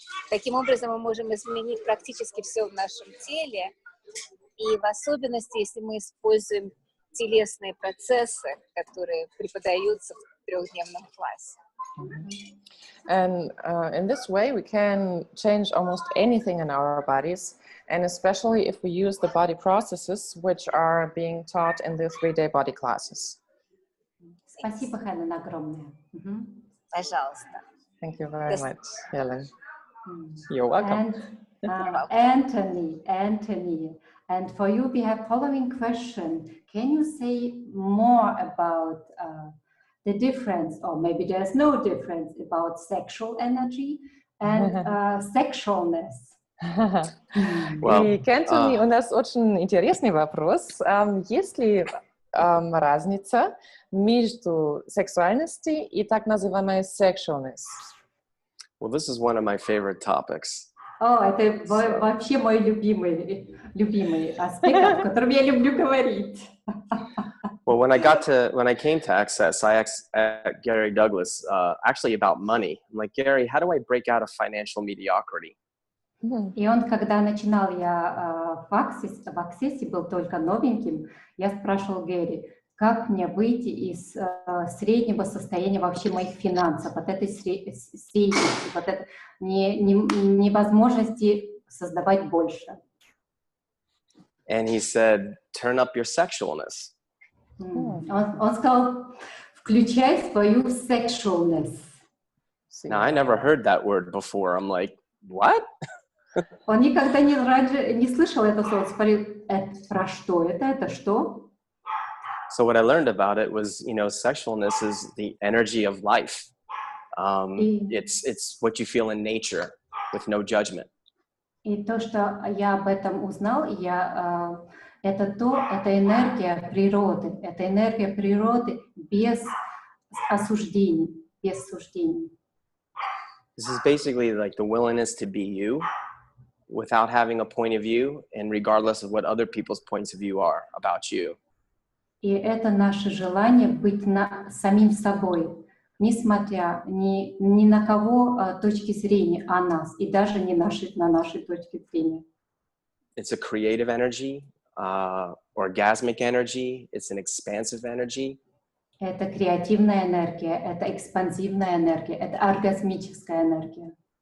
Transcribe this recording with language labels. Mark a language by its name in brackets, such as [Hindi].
[Russian] Таким образом мы можем изменить практически все в нашем теле, и в особенности, если мы используем телесные процессы, которые преподаются в 3-дневном классе. [English] And in this way, we can change almost anything in our bodies, and especially if we use the body processes which are being taught in the 3-day body classes. [Russian] Спасибо, Хелен, огромное. Пожалуйста. [English] Thank you very much, Helen. You're welcome. And Anthony, and for you we have following question. Can you say more about the difference, or maybe there's no difference, about sexual energy and sexualness? [Russian] И к Anthony у нас очень интересный вопрос. Есть ли разница между сексуальностью и так называемой sexualness? [English] Well, this is one of my favorite topics. [Russian] Это вообще мой любимый аспект, о котором я люблю говорить. [English] Well, when I came to Access, I asked Gary Douglas actually about money. I'm like, Gary, how do I break out of financial mediocrity? [Russian] И он, когда начинал я в Access, был только новеньким, я спрашивал Гэри, как мне выйти из среднего состояния вообще моих финансов, от этой среднести, от этой невозможности создавать больше. [English] And he said, turn up your sexualness. [Russian] Он сказал, включай свою sexualness. [English] Now, I never heard that word before. I'm like, what? [Russian] Он никогда раньше не слышал это слово. Спорил, про что это? Это что? [English] So what I learned about it was, sexualness is the energy of life. It's what you feel in nature with no judgment. [Russian] И то, что я об этом узнал, это энергия природы без осуждений, без суждений. [English] This is basically like the willingness to be you without having a point of view and regardless of what other people's points of view are about you. [Russian] И это наше желание быть самим собой, несмотря ни на кого точки зрения о нас, и даже не на нашей точке зрения. [English] It's a creative energy, orgasmic energy, it's an expansive energy. [Russian] Это креативная энергия, это экспансивная энергия, это оргазмическая энергия.